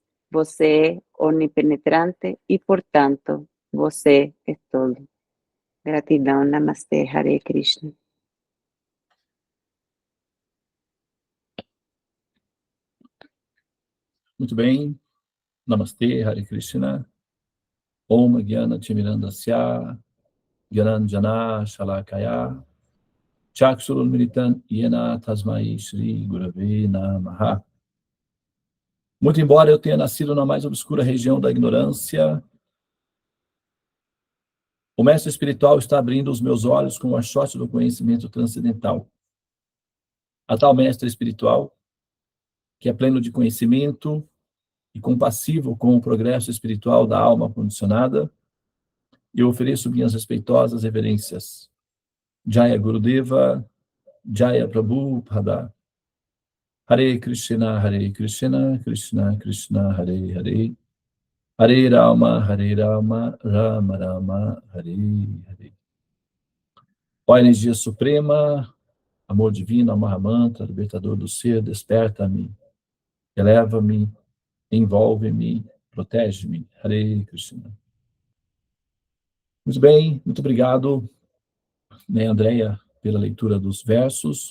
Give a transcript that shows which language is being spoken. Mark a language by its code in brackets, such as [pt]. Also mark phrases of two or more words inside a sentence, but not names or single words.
[pt] Você é onipenetrante e, portanto, você é todo. Gratidão, Namastê, [sa] Hare Krishna. [pt] Muito bem. Namastê, [sa] Hare Krishna. Om Gyana Timirandasya Gyananjana Shalakaya Chakshurul Militan Yena Tasmai Shri Gurave Namaha. [pt] Muito embora eu tenha nascido na mais obscura região da ignorância, o mestre espiritual está abrindo os meus olhos com o achote do conhecimento transcendental. A tal mestre espiritual, que é pleno de conhecimento e compassivo com o progresso espiritual da alma condicionada, eu ofereço minhas respeitosas reverências. [sa] Jaya Gurudeva, Jaya Prabhupada. Hare Krishna, Krishna Krishna, Hare Hare. Hare Rama, Rama Rama, Hare Hare. [pt] Ó energia suprema, amor divino, Mahamantra, libertador do ser, desperta-me, eleva-me, envolve-me, protege-me. [sa] Hare Krishna. [pt] Muito bem, muito obrigado, Andréia, pela leitura dos versos.